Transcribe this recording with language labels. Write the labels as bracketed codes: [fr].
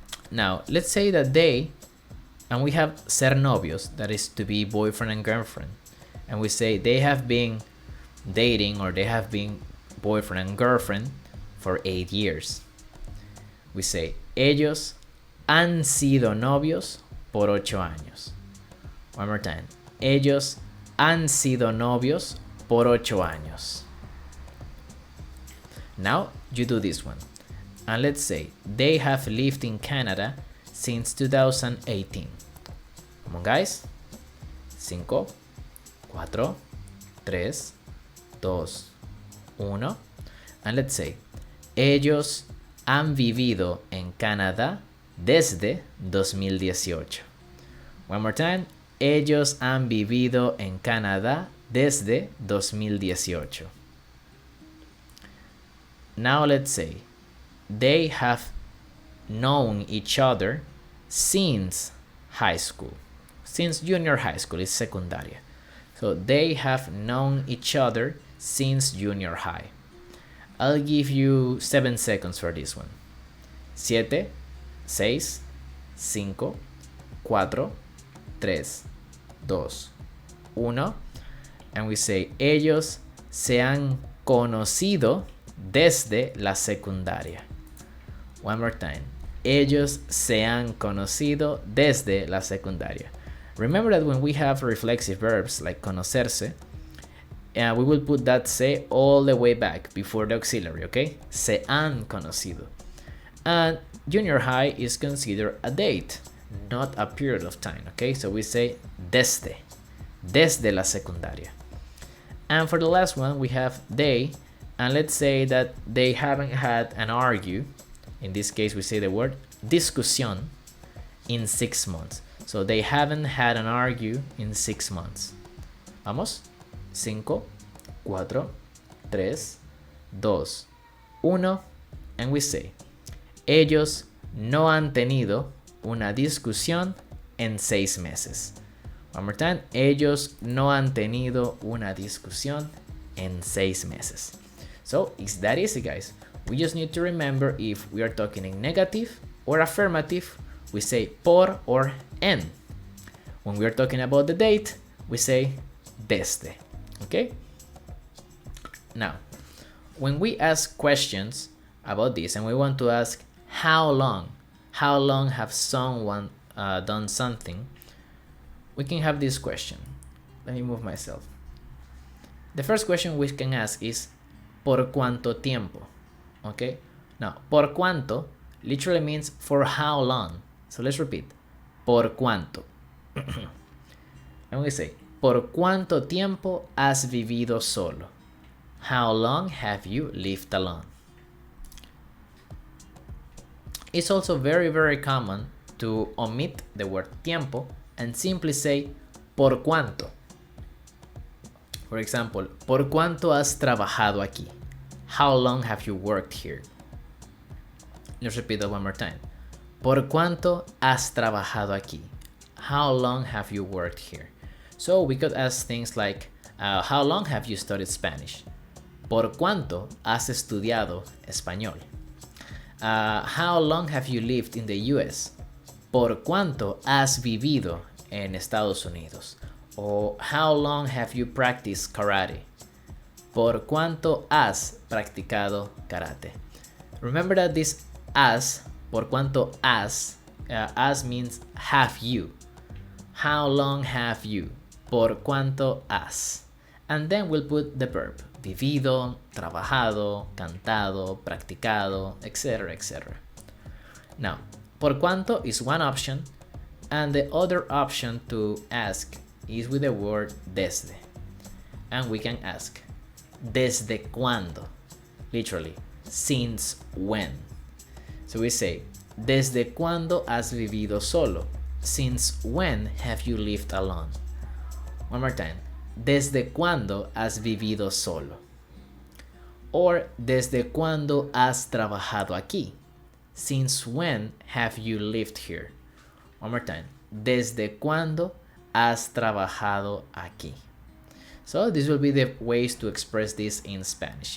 [en] Now, let's say that they, and we have [es] ser novios, [en] that is to be boyfriend and girlfriend. And we say they have been dating or they have been boyfriend and girlfriend for 8 years. [es] We say, ellos han sido novios por 8 años. [en] One more time. [es] Ellos han sido novios por 8 años. [en] Now you do this one. And let's say they have lived in Canada since 2018. Come on, guys. 5, 4, 3, 2, 1. And let's say [es] ellos han vivido en Canadá desde 2018. [en] One more time. [es] Ellos han vivido en Canadá desde 2018. [en] Now let's say they have known each other since high school. Since junior high school is secundaria. So they have known each other since junior high. I'll give you 7 seconds for this one. 7, 6, 5, 4, 3, 2, 1. And we say, [es] ellos se han conocido desde la secundaria. [en] One more time. [es] Ellos se han conocido desde la secundaria. [en] Remember that when we have reflexive verbs like conocerse, we will put that se all the way back before the auxiliary, okay? [es] Se han conocido. [en] And junior high is considered a date, not a period of time, okay? So we say [es] desde la secundaria. [en] And for the last one, we have they, and let's say that they haven't had an argue. In this case, we say the word discusión in 6 months. So they haven't had an argue in 6 months. [es] Vamos. [en] 5, 4, 3, 2, 1. And we say, [es] ellos no han tenido una discusión en 6 meses. [en] One more time. [es] Ellos no han tenido una discusión en 6 meses. [en] So it's that easy, guys. We just need to remember if we are talking in negative or affirmative, we say por or en. When we are talking about the date, we say desde. Okay? Now, when we ask questions about this and we want to ask how long have someone done something, we can have this question. Let me move myself. The first question we can ask is [es] ¿por cuánto tiempo? [en] Okay, now [es] por cuánto [en] literally means for how long. So let's repeat. [es] ¿Por cuánto? [en] And we say, [es] ¿por cuánto tiempo has vivido solo? [en] How long have you lived alone? It's also very, very common to omit the word tiempo and simply say, [es] ¿por cuánto? [en] For example, [es] ¿por cuánto has trabajado aquí? [en] How long have you worked here? Let's repeat that one more time. [es] ¿Por cuánto has trabajado aquí? [en] How long have you worked here? So we could ask things like, how long have you studied Spanish? [es] ¿Por cuánto has estudiado español? [en] How long have you lived in the US? [es] ¿Por cuánto has vivido en Estados Unidos? [en] Or how long have you practiced karate? [es] ¿Por cuánto has practicado karate? [en] Remember that this has, [es] por cuánto has [en] means have you. How long have you? [es] Por cuánto has. [en] And then we'll put the verb. [es] Vivido, trabajado, cantado, practicado, etc., etc. [en] Now, [es] por cuánto [en] is one option, and the other option to ask is with the word desde. And we can ask, [es] ¿desde cuándo? [en] Literally, since when? So we say, [es] ¿desde cuándo has vivido solo? [en] Since when have you lived alone? One more time. [es] ¿Desde cuándo has vivido solo? Or ¿desde cuándo has trabajado aquí? [en] Since when have you lived here? One more time. [es] ¿Desde cuándo has trabajado aquí? [en] So this will be the ways to express this in Spanish.